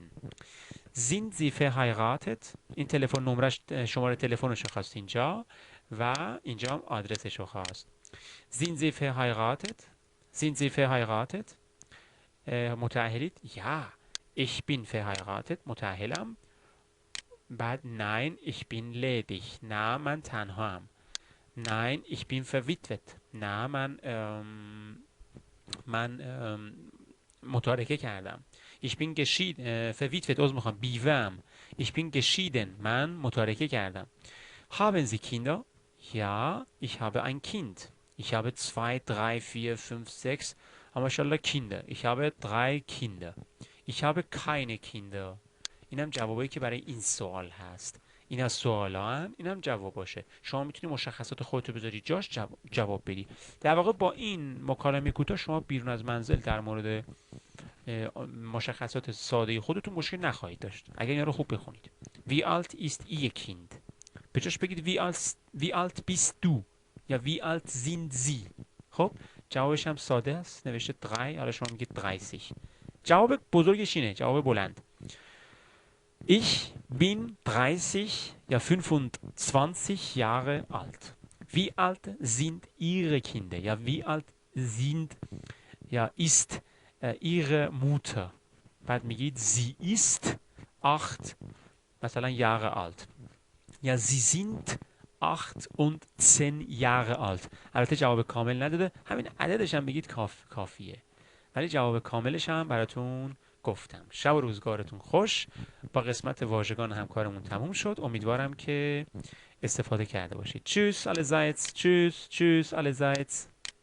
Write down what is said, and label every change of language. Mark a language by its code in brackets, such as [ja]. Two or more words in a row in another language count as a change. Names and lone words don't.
[de] sind Sie verheiratet؟ [fa] این تلفن نمرش شماره تلفنش رو خواست اینجا و اینجا هم آدرسش رو خواست. [de] sind Sie verheiratet؟ sind Sie verheiratet؟ متأهلید؟ ja ich bin verheiratet. [fa] متأهلم. [de] بعد nein ich bin ledig. [fa] نه من تنهام. [de] nein ich bin verwitwet. [fa] نه من متارکه کردم. [de] ich bin geschieden. verwitwet [fa] عذر میخوام بیوه‌ام. [de] ich bin geschieden. [fa] من متارکه کردم. [de] haben Sie Kinder؟ ja ich habe ein Kind. ich habe 2, 3, 4, 5, 6 ماشاءالله Kinder. ich habe 3 Kinder. ich habe keine Kinder. [fa] اینم جوابایی که برای این سوال هست. این از سوالان، اینم جواب باشه. شما میتونی مشخصات خودتو بذاری جاش جواب بدی. در واقع با این مکالمه کوتاه شما بیرون از منزل در مورد مشخصات ساده خودتون مشکل نخواهید داشت. اگر اینا رو خوب بخونید. [de] wie alt ist ihr Kind؟ [fa] به جاش بگید [de] wie alt bist du یا wie alt sind sie. [fa] خب جوابش هم ساده است. نوشته 3. حالا شما میگید 30. جواب بزرگش اینه، جواب بلند. [de] Ich bin 30 یا 25 Jahre alt. Wie alt sind Ihre Kinder? Ja, wie alt ist Ihre Mutter? [fa] بعد میگید [de] sie ist 8 مثلا Jahre alt. Ja, sie sind 8 und 10 Jahre alt. [fa] البته جواب کامل نداده. همین عددش هم بگید کافیه. ولی جواب کاملش هم براتون گفتم. شب و روزگارتون خوش. با قسمت واژگان همکارمون تموم شد. امیدوارم که استفاده کرده باشید. [de] Tschüss allerseits. Tschüss allerseits.